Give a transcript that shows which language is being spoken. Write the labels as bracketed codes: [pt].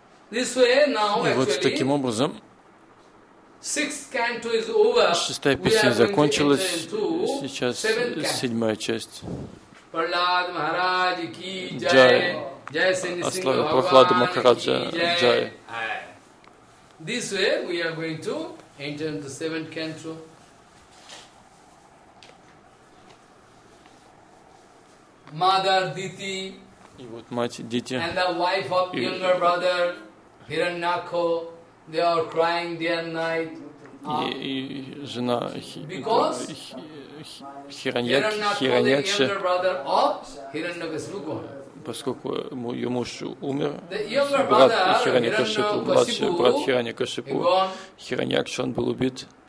[ru] И вот таким образом, шестая песня закончилась, сейчас седьмая часть. Джай, о славе Прохлады Махараджа, джай. [en] This way we are going to enter the seventh canto. Mother Diti, [ru] И вот мать, дети. [en] And the wife of younger brother Hiranyaka, they are crying day and night. [ru] И жена Hiranyaka, поскольку ее муж умер, брат Хираньякашипу, младший брат Хираньякашипу, Хираньякша, он был убит.